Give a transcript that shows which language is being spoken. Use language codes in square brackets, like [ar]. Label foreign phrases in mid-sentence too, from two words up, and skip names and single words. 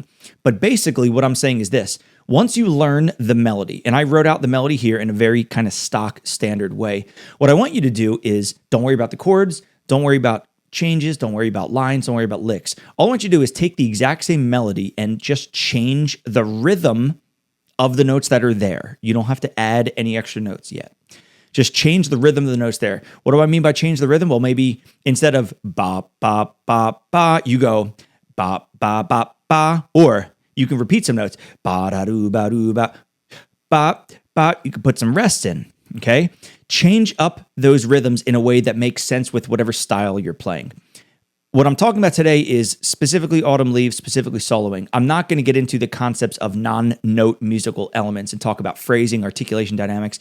[en] But basically what I'm saying is this. Once you learn the melody, and I wrote out the melody here in a very kind of stock standard way, what I want you to do is don't worry about the chords, don't worry about changes, don't worry about lines, don't worry about licks. All I want you to do is take the exact same melody and just change the rhythm of the notes that are there. You don't have to add any extra notes yet. Just change the rhythm of the notes there. What do I mean by change the rhythm? Well, maybe instead of ba, ba, ba, ba, you go ba, ba, ba, ba, or you can repeat some notes. Ba, da, do, ba, do, ba, ba, ba. You can put some rests in, okay? Change up those rhythms in a way that makes sense with whatever style you're playing. What I'm talking about today is specifically Autumn Leaves, specifically soloing. I'm not going to get into the concepts of non-note musical elements and talk about phrasing, articulation, dynamics.